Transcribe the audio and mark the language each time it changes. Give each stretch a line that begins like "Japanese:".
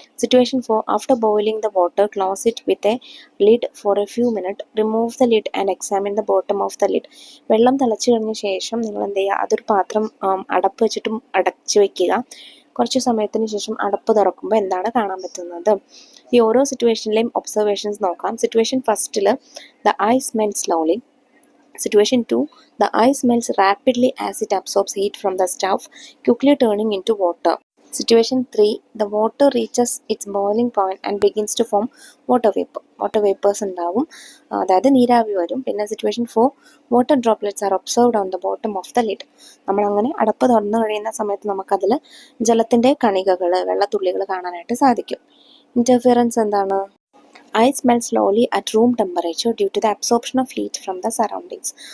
English: Situation 4, after boiling the water close it with a lid for a few minute, remove the lid and examine the bottom of the lid.
Malayalam: വെള്ളം തിളച്ച് കഴിഞ്ഞ ശേഷം നിങ്ങൾ എന്ത് ചെയ്യുക? അതൊരു പാത്രം അടപ്പ് വെച്ചിട്ട് അടച്ചു വയ്ക്കുക. കുറച്ച് സമയത്തിന് ശേഷം അടപ്പ് തുറക്കുമ്പോൾ എന്താണ് കാണാൻ പറ്റുന്നത്? ഈ ഓരോ സിറ്റുവേഷനിലെയും ഒബ്സർവേഷൻസ് നോക്കാം.
English: Situation 1 the ice melt slowly. Situation 2, the ice melts rapidly as it absorbs heat from the stove, quickly turning into water. Situation 3, the water reaches its boiling point and begins to form water vapor. Water vapors
Malayalam: ഉണ്ടാവും, അതായത് നീരാവി വരും.
English: പിന്നെ situation 4, water droplets are observed on the bottom of the lid.
Malayalam: നമ്മളങ്ങനെ അടപ്പ് തുറന്നു കഴിയുന്ന സമയത്ത് നമുക്കതിൽ ജലത്തിൻ്റെ കണികകൾ, വെള്ളത്തുള്ളികൾ കാണാനായിട്ട് സാധിക്കും.
English: Interference എന്താണ്? Ice melt slowly at room temperature due to the absorption of heat from the surroundings.